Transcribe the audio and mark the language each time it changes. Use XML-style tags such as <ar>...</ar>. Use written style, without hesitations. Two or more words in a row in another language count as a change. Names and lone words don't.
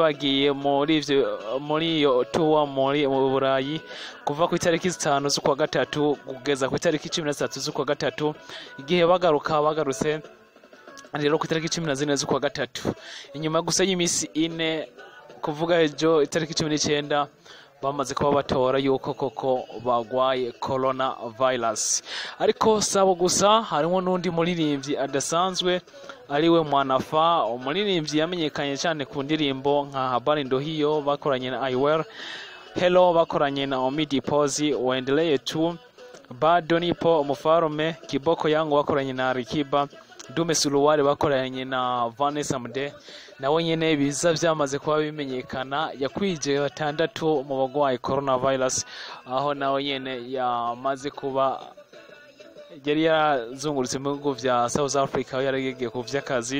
<rn>bagiye muri iyo tour mu Burayi kuva ku itariki 5 z'ukwa gatatu kugeza ku itariki 13 z'ukwa gatatu, igihe bagarutse rero ku itariki 14 z'ukwa gatatu, inyuma gusa y'imisi 4 kuvuga ejo itariki 19 bamaze kuba batora yuko koko bagwaye coronavirus. Ariko sabo gusa harimo n'undi muririmbyi adasanzwe ariwe Mwanafa, umuririmbyi yamenyekanye cyane ku ndirimbo nka Habari Ndo Hiyo bakoranye na Iwer, Hello bakoranye na Omidi Pozi, Waendelee Tu, Bado Nipo, Umufarume, Kiboko Yangu bakoranye na Rikiba, Dume Suluwari bakoranye na Vanessa Mde. Nawe nyene biza vyamaze kuba bimenyekana, yakwije 6 mu bagwaye coronavirus, aho nawe nyene yamaze kuba yari yazungurutse mu bihugu vya South Africa, aho yaragiye ku vy'akazi.</rn>